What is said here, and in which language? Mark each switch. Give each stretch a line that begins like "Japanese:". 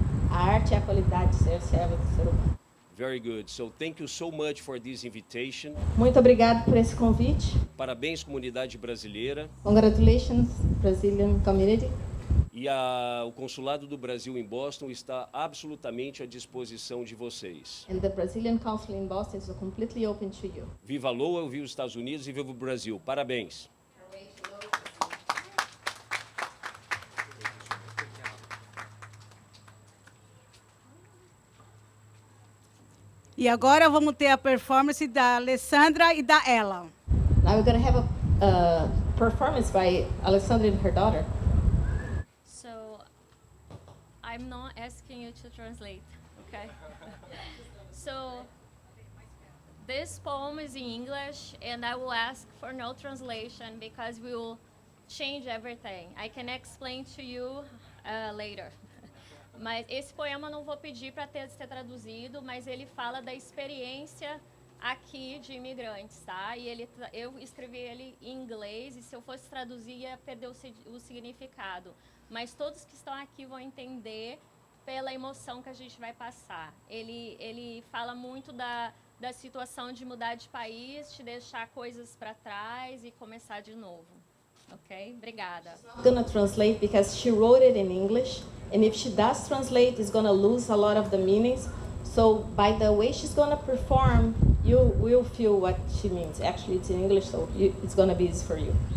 Portuguese: A arte é a qualidade de ser serva do ser humano.
English: Very good. So thank you so much for this invitation.
Portuguese: Muito obrigado por esse convite. Parabéns, comunidade brasileira.
English: Congratulations, Brazilian community.
Portuguese: E o Consulado do Brasil em Boston está absolutamente à disposição de vocês.
English: And the Brazilian Consul in Boston is completely open to you.
Portuguese: Viva Lowell, viva os Estados Unidos e viva o Brasil. Parabéns. E agora vamos ter a performance da Alessandra e da Ella.
English: Now we're going to have a performance by Alessandra and her daughter. So, I'm not asking you to translate, okay? So, this poem is in English, and I will ask for no translation because we will change everything. I can explain to you later.
Portuguese: Mas esse poema eu não vou pedir para ser traduzido, mas ele fala da experiência aqui de imigrantes, tá? E eu escrevi ele em inglês, e se eu fosse traduzir ia perder o significado. Mas todos que estão aqui vão entender pela emoção que a gente vai passar. Ele fala muito da situação de mudar de país, de deixar coisas para trás e começar de novo. Ok? Obrigada.
English: I'm going to translate because she wrote it in English, and if she does translate, it's going to lose a lot of the meanings. So by the way she's going to perform, you will feel what she means. Actually, it's in English, so it's going to be easy for you.